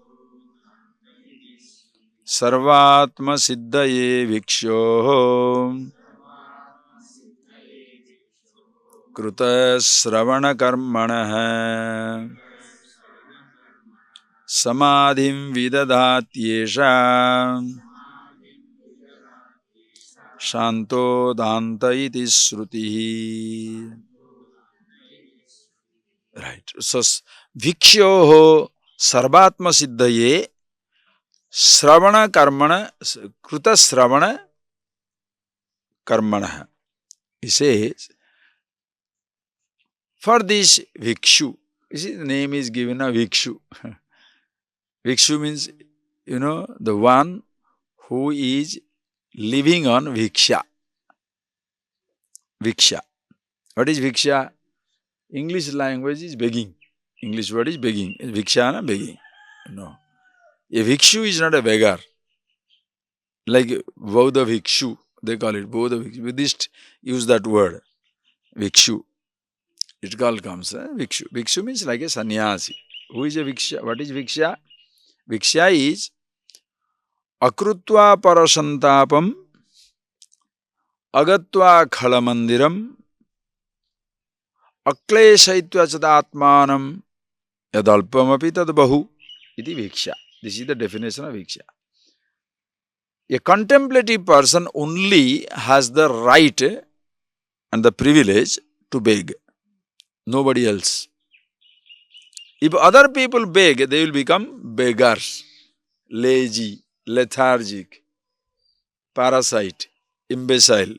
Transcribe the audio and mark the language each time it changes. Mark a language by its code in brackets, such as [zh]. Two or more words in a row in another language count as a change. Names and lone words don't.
[sa] सर्वात्म सिद्धये भिक्षोः कृत श्रवण कर्मणः समाधिं विदधात्येष शान्तो दान्त इति श्रुतिः. [en] Right. [sa] So, भिक्षोः सर्वात्म सिद्धये श्रवण कर्मणः कृत श्रवण कर्मणः. [en] He says, for this vikshu, you see the name is given a vikshu. Vikshu means, the one who is living on viksha. Viksha. What is viksha? English language is begging. English word is begging. Vikshana, begging. No. A Vikshu is not a beggar. Like [sa] बौद्ध भिक्षु, [en] they call it [sa] बौद्ध भिक्षु. [en] Buddhists use that word, Vikshu. It all comes, Vikshu. Vikshu means like a sannyasi. Who is a Viksha? What is Viksha? [sa] Viksha is अकृत्वा परसन्तापं अगत्वा खलमन्दिरं अक्लेशयित्वा चात्मानं यदल्पमपि तद् बहु इति भिक्षा. [en] This is the definition of Viksha. A contemplative person only has the right and the privilege to beg. Nobody else. If other people beg, they will become beggars, lazy, lethargic, parasite, imbecile.